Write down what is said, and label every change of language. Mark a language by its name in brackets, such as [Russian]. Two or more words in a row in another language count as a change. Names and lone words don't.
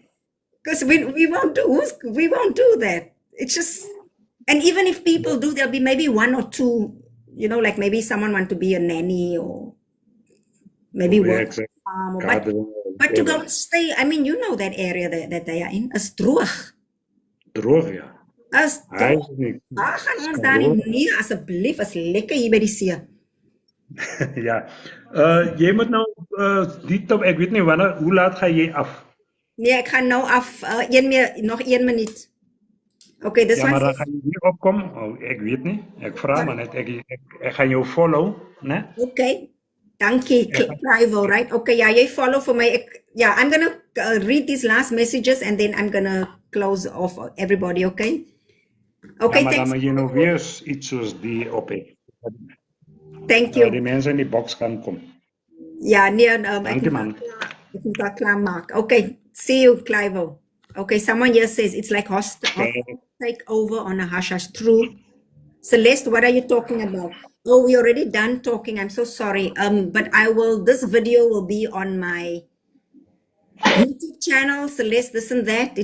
[English] Because we won't do that. It's just, and even if people do, there'll be maybe one or two, like maybe someone want to be a nanny or maybe Yeah, work on exactly. a farm, Gardening, but to go whatever. and stay, I mean, that area that they are in, [Afrikaans] is droog. Droog, ja. Is Hy droog. is nie. Waar gaan ons daar nie? Droog. Nee, asseblief, is lekker hier by die see. Ja. Jy moet nou die top, ek weet nie wanneer, hoe laat gaan jy af? Nee, ek gaan nou af, nog 1 minuut. [English] Okay, this [Afrikaans] Ja, [English] one [Afrikaans] maar dan [English] says, [Afrikaans] gaan jy hier opkom. Oh, ek weet nie. Ek vra Ja. maar net ek gaan jou follow, né? okay, dankie, Clive, [English] right? Okay, yeah, you follow for my, I'm gonna read these last messages and then I'm gonna close off everybody, okay? Okay, [Afrikaans] Ja, maar dan [English] thanks. [Afrikaans] moet jy nog weer iets soos die op hê. [English] Thank you. [Afrikaans] Die mense in die boks kan kom. Ja, nee, Dankie man. ek moet daar klaarmaak. [English] Okay, see you, Clive. Okay, someone here says it's like hostile takeover on a hush-hush. True. Celeste, what are you talking about? Oh, we already done talking. I'm so sorry. But this video will be on my YouTube channel, Celeste, this and that.